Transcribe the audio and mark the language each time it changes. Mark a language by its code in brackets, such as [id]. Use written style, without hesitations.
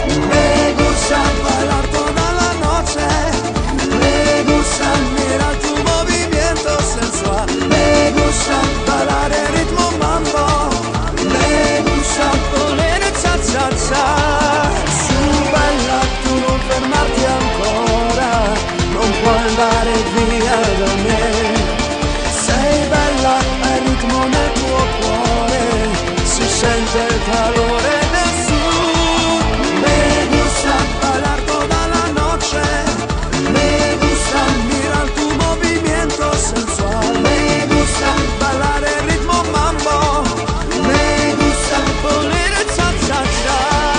[es] Me gusta bailar toda la noche, me gusta mirar tu movimiento sensual, me gusta bailar el ritmo mambo, me gusta poner cha-cha-cha. [it] Su balla, tu non fermarti ancora, non puoi andare via da me. Sei bella, hai ritmo nel tuo cuore, si sente il calore del sud. [es] Me gusta bailar toda la noche, me gusta mirar tu movimiento sensual, me gusta bailar el ritmo mambo, me gusta poner el cha-cha-cha.